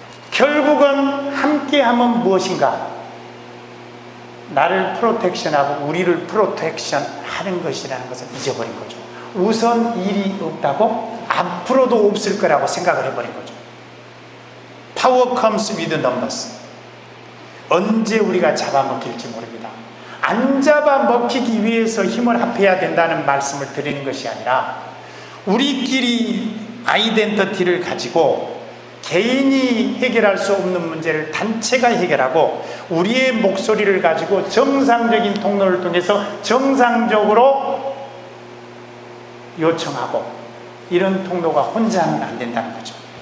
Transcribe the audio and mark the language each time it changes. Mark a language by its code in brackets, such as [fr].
[ko] 결국은 함께하면 무엇인가? 나를 프로텍션하고 우리를 프로텍션 하는 것이라는 것을 잊어버린 거죠. 우선 일이 없다고 앞으로도 없을 거라고 생각을 해버린 거죠. [en] Power comes with numbers. [ko] 언제 우리가 잡아먹힐지 모릅니다. 안 잡아먹히기 위해서 힘을 합해야 된다는 말씀을 드리는 것이 아니라 우리끼리 아이덴티티를 가지고 개인이 해결할 수 없는 문제를 단체가 해결하고 우리의 목소리를 가지고 정상적인 통로를 통해서 정상적으로 요청하고 이런 통로가 혼자 하면 안 된다는 거죠.